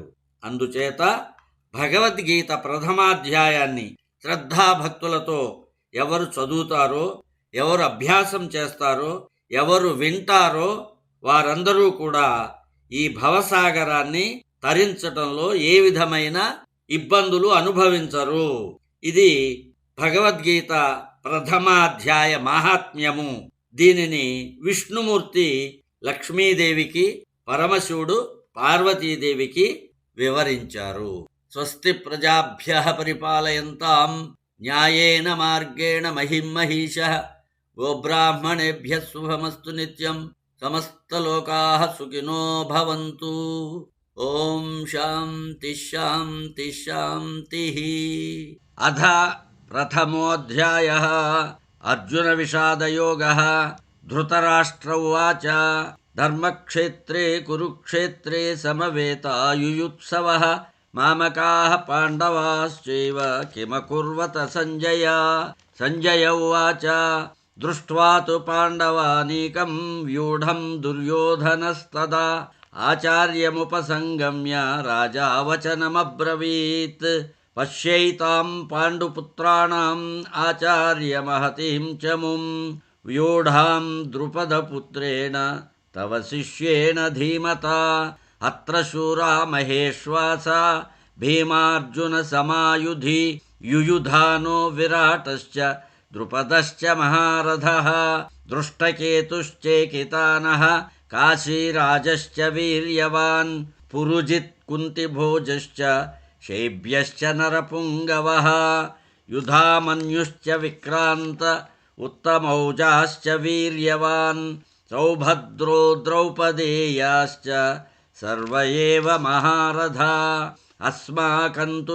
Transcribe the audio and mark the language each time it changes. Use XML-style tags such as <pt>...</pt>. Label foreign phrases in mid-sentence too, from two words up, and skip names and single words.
<te>అందుచేత భగవద్గీత ప్రథమాధ్యాయాన్ని శ్రద్ధాభక్తులతో ఎవరు చదువుతారో, ఎవరు అభ్యాసం చేస్తారో, ఎవరు వింటారో వారందరూ కూడా ఈ భవసాగరాన్ని తరించటంలో ఏ విధమైన ఇబ్బందులు అనుభవించరు. ఇది భగవద్గీత ప్రథమాధ్యాయ మాహాత్మ్యము. దీనిని విష్ణుమూర్తి లక్ష్మీదేవికి, పరమశివుడు పార్వతీదేవికి వివరించారు.</te> <sa>స్వస్తి ప్రజాభ్యః పరిపాలయంతాం న్యాయేన మార్గేణ మహిమహీషః. గోబ్రాహ్మణేభ్యః శుభమస్తు నిత్యం. సమస్తలోకాః సుఖినో భవంతు. ఓం శాంతి శాంతి శాంతి. అథ ప్రథమోऽధ్యాయः అర్జున విషాదయోగः. ధృతరాష్ట్ర ఉవాచ ధర్మక్షేత్రే కురుక్షేత్రే సమవేతాయుయుత్సవః మామకాః పాండవాశ్చైవ కిమకుర్వత సంజయ. సంజయ ఉవాచ దృష్ట్వా తు పాండవానీకం వ్యూఢం దుర్యోధనస్తదా ఆచార్యముపసంగమ్య రాజా వచనమబ్రవీత్. పశ్యైతాం పాండుపుత్రాణం ఆచార్యమహతిం చముం వ్యూఢాం ద్రుపదపుత్రేణ తవ శిష్యేణ ధీమతా. అత్ర శూరా మహేశ్వాసా భీమార్జున సమాయుధి యుయుధానో విరాటశ్చ ద్రుపదశ్చ మహారథః. దృష్టకేతుశ్చేకితానః काशीराजश्च वीर्यवान् पुरुजित् कुन्तिभोजश्च शैब्यश्च नरपुङ्गवः युधामन्युश्च विक्रान्त उत्तमौजाश्च वीर्यवान् सौभद्रो द्रौपदेयाश्च सर्व एव महारथा अस्माकं तु</sa>